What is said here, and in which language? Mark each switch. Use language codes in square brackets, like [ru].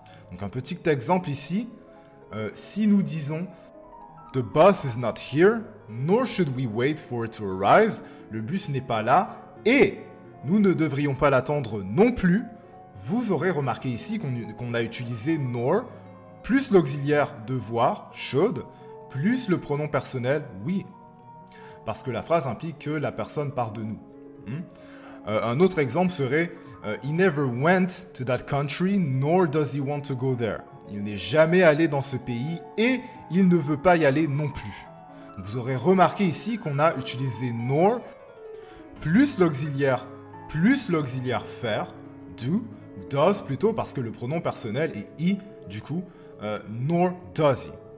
[fr] Donc un petit exemple ici, si nous disons « [en] The bus is not here, nor should we wait for it to arrive [fr] », le bus n'est pas là et nous ne devrions pas l'attendre non plus, vous aurez remarqué ici qu'on a utilisé nor, plus l'auxiliaire devoir, should, plus le pronom personnel we. Parce que la phrase implique que la personne part de nous. Un autre exemple serait [en] He never went to that country, nor does he want to go there. [fr] Il n'est jamais allé dans ce pays et il ne veut pas y aller non plus. Donc vous aurez remarqué ici qu'on a utilisé nor plus l'auxiliaire faire, do, ou does plutôt, parce que le pronom personnel est he, du coup, nor does he.